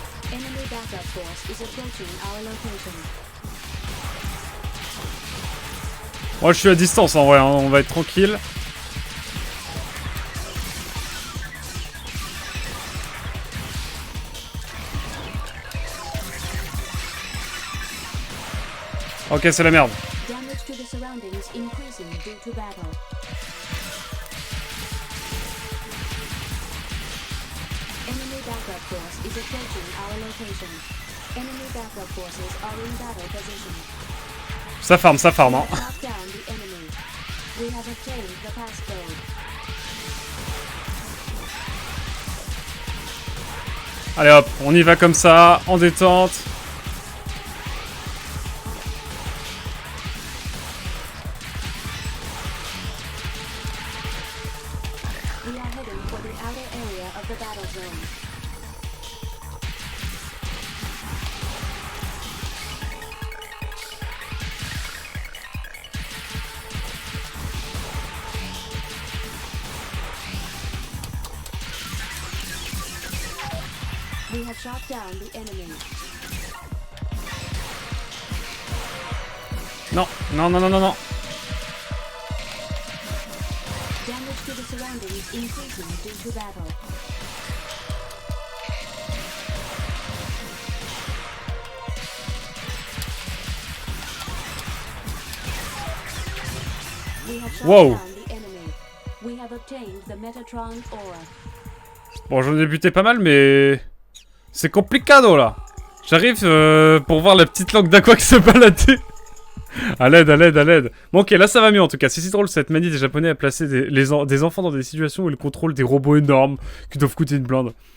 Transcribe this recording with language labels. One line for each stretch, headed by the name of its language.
English: Enemy backup force is approaching our location.
French: Moi je suis à distance en vrai, hein, on va être tranquille. Ok, c'est la merde.
English: Damage to the surroundings increasing due to battle. Enemy backup force is approaching our location. Enemy backup forces are in battle position.
French: Ça farm, hein.
English: Shot down the enemy. We have obtained the passcode.
French: Allez hop, on y va comme ça, en détente.
English: We are heading for the outer area of the battle zone. We have shot down the enemy.
French: Non, non, non, non, non, non.
English: Damage to the surroundings increasing due to battle. We have shut Wow. down the enemy. We have obtained the Metatron Aura.
French: Bon, j'en ai buté pas mal, mais... C'est complicado, là. J'arrive pour voir la petite langue d'aqua qui se balader. À l'aide, à l'aide, à l'aide. Bon, ok, là ça va mieux en tout cas. C'est drôle cette manie des Japonais à placer des enfants dans des situations où ils contrôlent des robots énormes qui doivent coûter une blinde.